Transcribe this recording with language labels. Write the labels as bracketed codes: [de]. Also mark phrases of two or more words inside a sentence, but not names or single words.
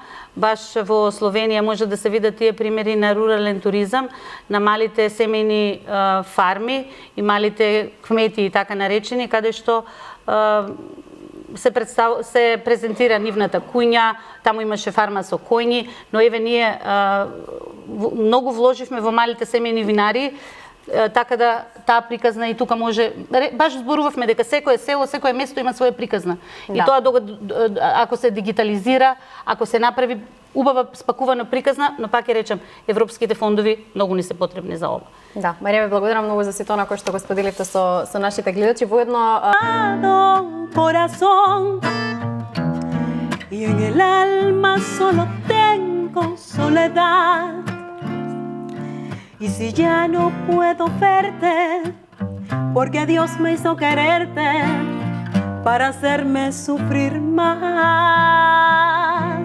[mk] Баш во Словенија може да се видат тие примери на рурален туризам, на малите семејни фарми и малите кмети така наречени, каде што се презентира нивната куња, таму имаше фарма со коњи, но еве ние многу вложивме во малите семејни винари така да таа приказна и тука може, баш зборувавме дека секое село, секое место има своја приказна. И тоа ако се дигитализира, ако се направи убава спакувана приказна, но пак ќе речем, европските фондови многу ни се потребни за ова. Да, Марија, ви благодарам многу за сето на кој што го споделивте со нашите гледачи. Воедно [es] corazón y en el alma solo tengo soledad. Y si ya no puedo verte, porque Dios me hizo quererte para hacerme sufrir más.